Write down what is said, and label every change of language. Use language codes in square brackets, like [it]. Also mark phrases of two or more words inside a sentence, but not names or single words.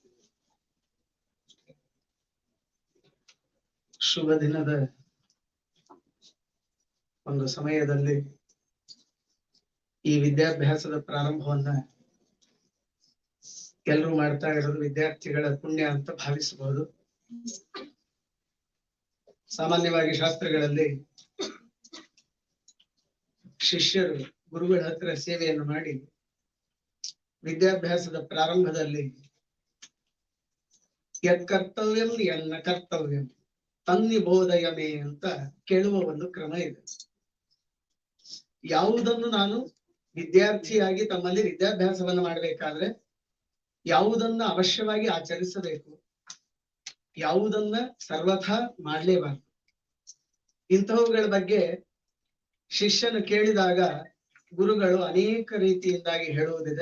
[kn] ಶುಭ ದಿನದ ಒಂದು ಸಮಯದಲ್ಲಿ ಈ ವಿದ್ಯಾಭ್ಯಾಸದ ಪ್ರಾರಂಭವನ್ನ ಎಲ್ಲರೂ ಮಾಡ್ತಾ ಇರೋದು ವಿದ್ಯಾರ್ಥಿಗಳ ಪುಣ್ಯ ಅಂತ ಭಾವಿಸಬಹುದು. ಸಾಮಾನ್ಯವಾಗಿ ಶಾಸ್ತ್ರಗಳಲ್ಲಿ ಶಿಷ್ಯರು ಗುರುಗಳ ಹತ್ರ ಸೇವೆಯನ್ನು ಮಾಡಿ ವಿದ್ಯಾಭ್ಯಾಸದ ಪ್ರಾರಂಭದಲ್ಲಿ [sa] ಯತ್ ಕರ್ತವ್ಯಂ ಯನ್ನ ಕರ್ತವ್ಯಂ ತನ್ನಿಬೋಧಯಮೇ [kn] ಅಂತ ಕೇಳುವ ಒಂದು ಕ್ರಮ ಇದೆ. ಯಾವುದನ್ನು ನಾನು ವಿದ್ಯಾರ್ಥಿಯಾಗಿ ತಮ್ಮಲ್ಲಿ ವಿದ್ಯಾಭ್ಯಾಸವನ್ನು ಮಾಡಬೇಕಾದ್ರೆ ಯಾವುದನ್ನ ಅವಶ್ಯವಾಗಿ ಆಚರಿಸಬೇಕು, ಯಾವುದನ್ನ ಸರ್ವಥಾ ಮಾಡಲೇಬಾರದು, ಇಂತಹವುಗಳ ಬಗ್ಗೆ ಶಿಷ್ಯನು ಕೇಳಿದಾಗ ಗುರುಗಳು ಅನೇಕ ರೀತಿಯಿಂದಾಗಿ ಹೇಳುವುದಿದೆ.